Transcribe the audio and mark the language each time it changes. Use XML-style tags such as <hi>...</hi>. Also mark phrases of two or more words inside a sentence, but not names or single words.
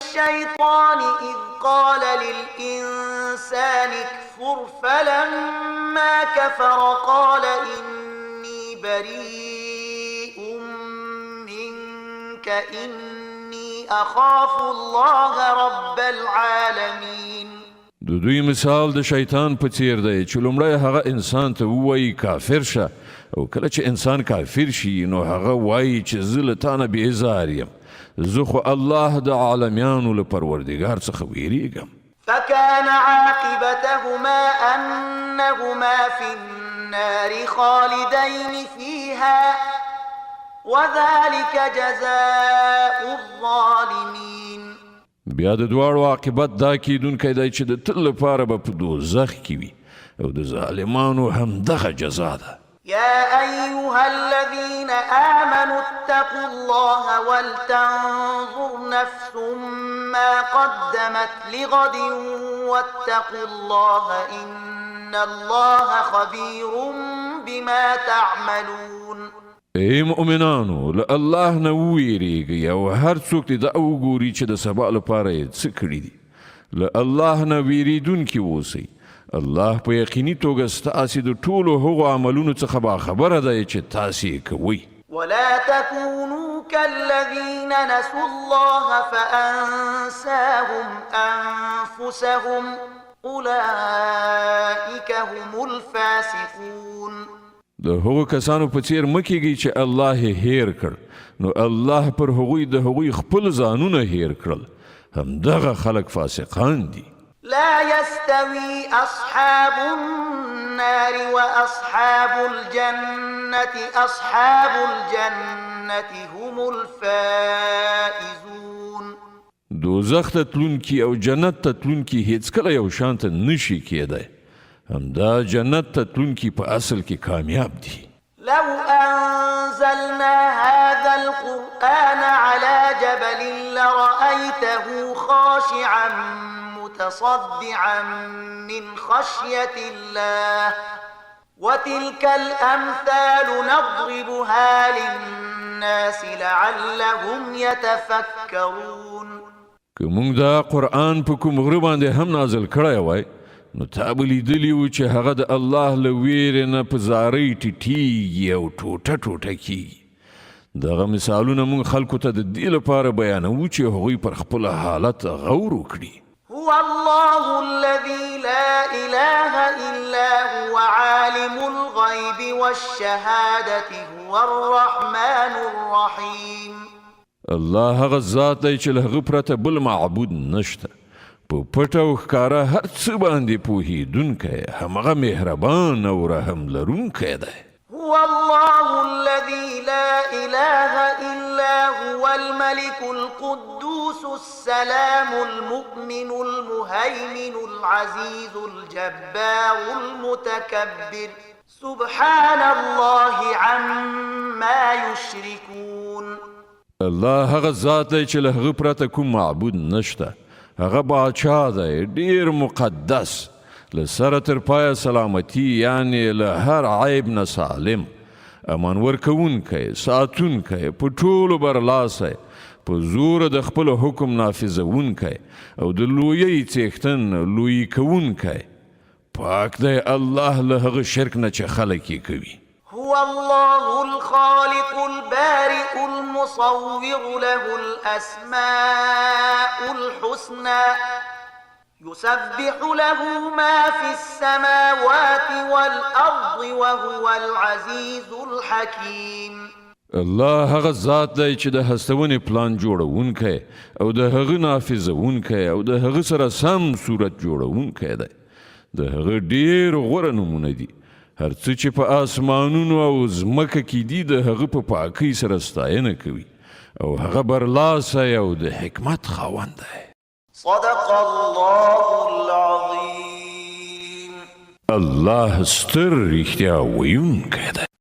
<ar>الشيطان إذ قال للإنسان اكفر فلما كفر قال إني بريء منك إني أخاف الله رب العالمين.</ar> <ps>د دوی مثال د شیطان په څیر دی چې لومړی هغه انسان ته ووایي کافر شه او کله چې انسان کافر شي نو هغه وایي چې زه له تا نه بېزار یم، زه خو الله د عالمیانو له پروردګار څخه ویریږم.</ps> <ar>فكان عاقبتهما أنهما في النار خالدين فيها وذلك جزاء الظالمين.</ar> <ps>بیا د دواړو عاقبت دا کیدونکی دی چې د تل لپاره به په دوزخ کې وي او د ظالمانو همدغه جزا ده.</ps> <ar>يا أيها الذين آمنوا اتقوا الله ولتنظر نفس ما قدمت لغد واتقوا الله إن الله خبير بما تعملون.</ar> <ps>ای مؤمنانو له الله نه وویریږئ او هر څوک دې دا وګوري چې د سبا لپاره یې څه کړي دي. له الله نه ویریدونکي اوسئ. الله په یقیني توګه ستاسې د ټولو هغو عملونو څخه باخبره دی چې تاسې یې کوئ.</ps> <ar>ولا تكونوا كالذين نسوا الله فأنساهم أنفسهم أولئك هم الفاسقون.</ar> <ps>د هغو کسانو په څیر مه کیږئ چې الله یې هیر کړ نو الله پر هغوی د هغوی خپل ځانونه هیر کړل، همدغه خلک فاسقان دي.</ps> <ar>لا يستوي أصحاب النار وأصحاب الجنة أصحاب الجنة هم الفائزون.</ar> <ps>دوزخ ته تلونکي او جنت ته تلونکي هیڅکله یو شان ته نشي کېدی، همدا جنت ته تلونکي په اصل کې کامیاب دي.</ps> <ar>لو أنزلنا هذا القرآن على جبل لرأيته خاشعا متصدعا من خشية الله وتلك الأمثال نضربها للناس لعلهم يتفكرون.</ar> <ps>که موږ دا قرآن په کوم غره باندې هم نازل کړی وای نو تا به لیدلي و چې هغه د الله له ویرې نه په زارۍ ټیټیږي او ټوټه ټوټه کیږي. دغه مثالونه موږ خلکو ته د دې لپاره بیانوو چې هغوی پر خپل حالت غور وکړي.</ps> <ar>هو الله الذي لا إله إلا هو عالم الغيب والشهادة هو الرحمن الرحيم.</ar> <ps>الله هغه ذات دی چې له هغه پرته بل معبود نشته، په پټه او ښکاره هر څه باندې پوهېدونکی، همغه مهربان او رحم لرونکی دی.</ps> <ar>هو الله الذي لا إله إلا هو الملك القدوس السلام المؤمن المهيمن العزيز الجبار المتكبر سبحان الله عما يشركون.</ar> <ps>الله هغه ذات دی چې له هغه پرته کوم معبود نشته، هغه باچا دی ډیر مقدس، له سره تر پایه سلامتی یعنی له هر عیب نه سالم، امان ورکوونکی، ساتونکی، په ټولو برلاسی، په زور د خپل حکم نافذوونکی او د لویۍ څښتن لویي کوونکی. پاک دی الله له هغه شرک نه چې خلک یې کوي.</ps> <ar>هو الله الخالق البارئ المصور له الأسماء الحسنى يسبح له ما في السماوات والأرض وهو العزيز الحكيم.</ar> <ps>الله هغه ذات دی چې د هستونې پلان جوړونکی او د هغه نافذوونکی او د هغه سره سم صورت جوړونکی دی. د هغه ډیر غوره نومونه دي. هر څه چې په آسمانونو او ځمکه کې دي د هغه په پاکۍ سره ستاینه کوي او هغه برلاسی او د حکمت خاوند دی.</ps> <ar>صدق الله العظيم.</ar> <ps>الله ستر رښتیا ویونکی دی.</ps>